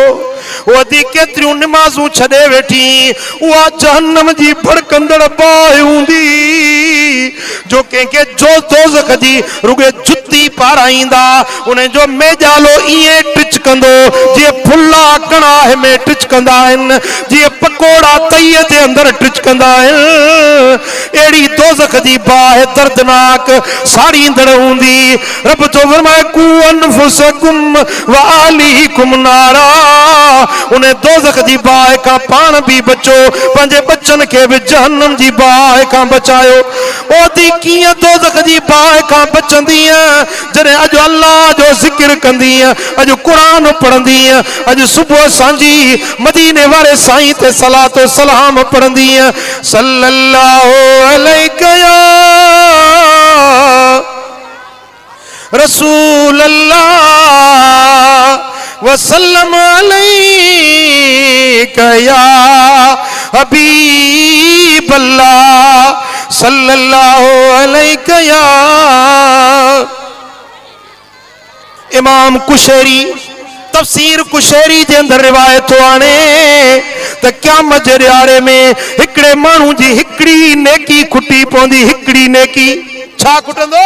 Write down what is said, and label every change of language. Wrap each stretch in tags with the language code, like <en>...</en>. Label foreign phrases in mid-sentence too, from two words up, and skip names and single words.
<sd>वधी केतिरियूं नमाज़ूं छॾे वेठी, उहा जहन्नम जी भड़कंदड़ बाहि हूंदी जो कंहिंखे जो दोज़ख जी रुॻे जुती पाराईंदा, उन जो मेजालो ईअं टिच कंदो जीअं फुला कड़ाह में टिच कंदा आहिनि, जीअं पकोड़ा तईअ जे अंदरि टिच कंदा आहिनि। अहिड़ी दोज़ख जी बाहि दर्दनाक साड़ींदड़ हूंदी। रब तो फरमाए</sd> <ar>قوا أنفسكم وأهليكم نارا,</ar> <sd>उन दोज़ख जी बाहि खां पाण बि बचो, पंहिंजे बच्चनि खे बि जहन्नम जी बाहि खां बचायो। ओदी कीअं दोज़ख जी बाहि खां बचंदीअ, जॾहिं अॼु अल्लाह जो ज़िक्र कंदीअ, अॼु क़ुरान पढ़ंदीअ, अॼु सुबुह सांझी मदीने वारे साईं ते सलातो सलाम पढ़ंदीअ।</sd> <ar>صلى الله عليه رسول الله وسلم عليك يا حبيب الله صلى الله عليك يا.</ar> <sd>इमाम कुशैरी तफसीर कुशैरी जे अंदर रिवायत आने त क़यामत जे ॾियारे में हिकिड़े माण्हू जी हिकिड़ी नेकी खुटी पवंदी। हिकिड़ी नेकी छा खुटंदो?</sd>